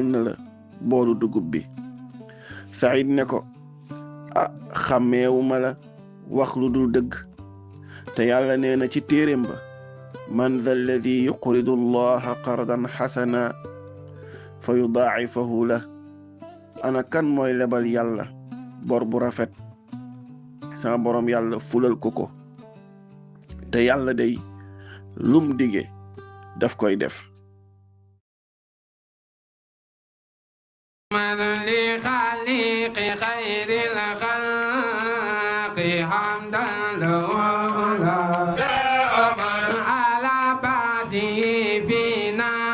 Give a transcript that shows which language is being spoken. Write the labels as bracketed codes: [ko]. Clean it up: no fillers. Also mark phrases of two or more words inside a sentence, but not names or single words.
[wo] na la boolu dugub bi Saïd ne ko xàmmeewuma la wax lu dul dëgg te yàlla nee na ci téeréem ba [ar] من ذا الذي يقرض الله قرضا حسنا فيضاعفه له [wo] ana kan mooy lebal yàlla bor bu rafet sama borom yàlla fulal ko te yàlla day lum dige daf koy def [ar] من لخالق خير الخلق حمدا له على بعده فينا